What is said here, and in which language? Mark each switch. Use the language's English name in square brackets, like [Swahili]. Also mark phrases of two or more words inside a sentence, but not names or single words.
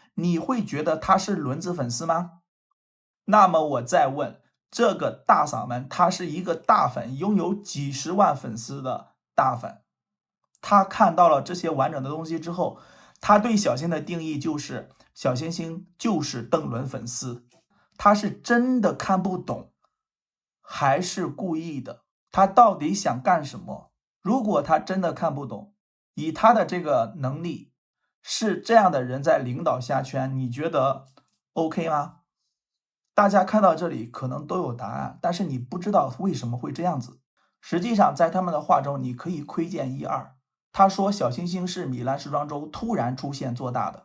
[Chinese] 你會覺得他是輪子粉絲嗎？那麼我再問，這個大嗓門，他是一個大粉，擁有幾十萬粉絲的大粉，他看到了這些完整的東西之後，他對小星的定義就是小星星就是鄧倫粉絲。他是真的看不懂，還是故意的？他到底想幹什麼？如果他真的看不懂，以他的這個能力，是這樣的人在領導蝦圈，你覺得 OK 嗎？大家看到這裡可能都有答案，但是你不知道為什麼會這樣子。實際上在他們的話中，你可以窺見一二。他說小星星是米蘭時裝周突然出現做大的。